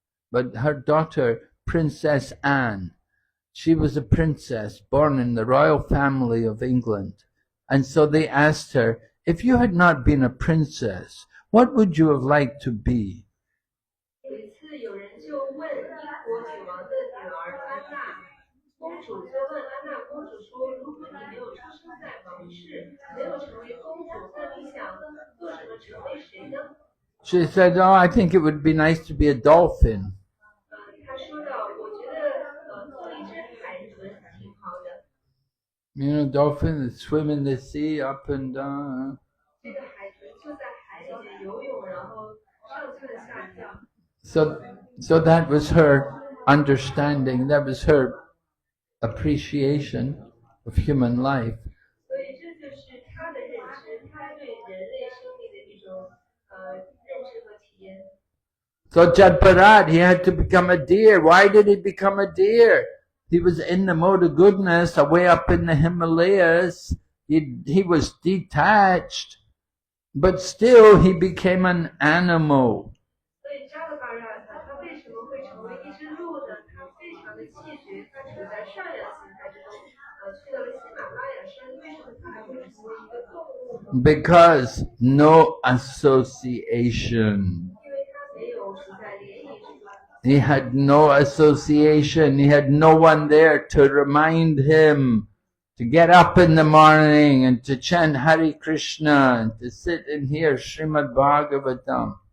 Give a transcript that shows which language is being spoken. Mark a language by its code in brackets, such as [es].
[en] But her daughter, Princess Anne, she was a princess born in the royal family of England. And so they asked her, if you had not been a princess, what would you have liked to be? [zh] 有一次，有人就问英国女王的女儿安娜公主，就问安娜公主说：“如果你没有出生在王室，没有成为公主，那你想做什么成为谁呢？” [en] She said, oh, I think it would be nice to be a dolphin. [zh] 她说道：“我觉得做一只海豚挺好的。 [en] You know, dolphins that swim in the sea up and down. [zh] 这个海豚就在海里面游泳，然后上蹿下跳。” [en] So that was her understanding, that was her appreciation of human life. [zh] 所以这就是她的认知，她对人类生命的一种认知和体验。 [en] So Jadparat, he had to become a deer. Why did he become a deer? He was in the mode of goodness, away up in the Himalayas. He was detached, but still he became an animal. [zh] 所以扎勒巴让他为什么会成为一只鹿呢？他非常的气绝，他处在善良心态之中，去到了喜马拉雅山，为什么他还会成为一个动物呢？ [en] Because no association. [zh] 因为他没有处在联谊之中。 [en] He had no association. He had no one there to remind him to get up in the morning and to chant Hare Krishna and to sit and hear Srimad Bhagavatam.